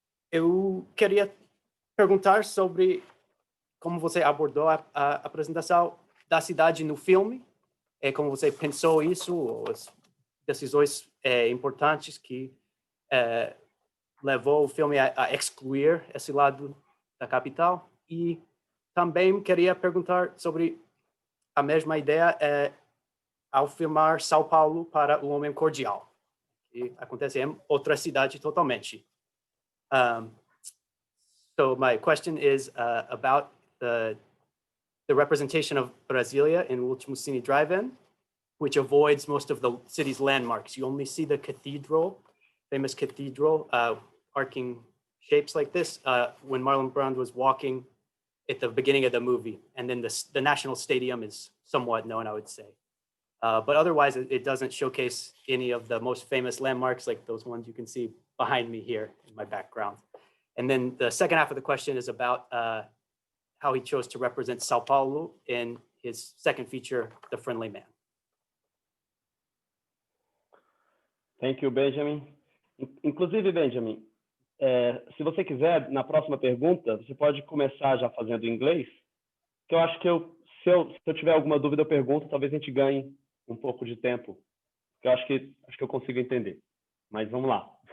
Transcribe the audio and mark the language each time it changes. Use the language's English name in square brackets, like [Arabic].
[Portuguese] Eu queria perguntar sobre como você abordou a apresentação da cidade no filme, como você pensou isso, as decisões importantes que levou o filme a excluir esse lado da capital. E também queria perguntar sobre a mesma ideia ao filmar São Paulo para O Homem Cordial, que acontece em outra cidade totalmente. [English] So my question is about the representation of Brasilia in Último Cine Drive-In, which avoids most of the city's landmarks. You only see the cathedral, famous cathedral, arcing shapes like this when Marlon Brando was walking at the beginning of the movie. And then the National Stadium is somewhat known, I would say. But otherwise, it doesn't showcase any of the most famous landmarks like those ones you can see behind me here in my background. And then the second half of the question is about how he chose to represent São Paulo in his second feature, The Friendly Man. Thank you, Benjamin. [Portuguese] Inclusive, Benjamin, se você quiser, na próxima pergunta, você pode começar já fazendo em inglês, que eu acho que se eu tiver alguma dúvida, eu pergunto, talvez a gente ganhe um pouco de tempo, que eu acho que eu consigo entender. Mas vamos lá.